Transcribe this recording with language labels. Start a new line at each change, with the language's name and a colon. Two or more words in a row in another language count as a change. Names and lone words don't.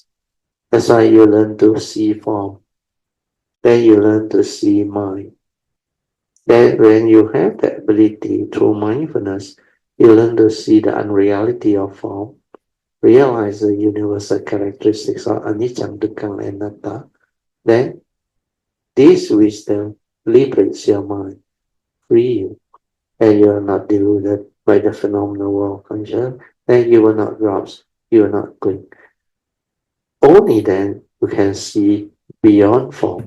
English: That's why you learn to see form. Then you learn to see mind. Then when you have the ability through mindfulness, you learn to see the unreality of form, realize the universal characteristics of anicca, dukkha, and anatta. Then this wisdom liberates your mind, free you, and you are not deluded by the phenomenal world of consciousness. Then you will not grasp, you will not cling. Only then you can see beyond form.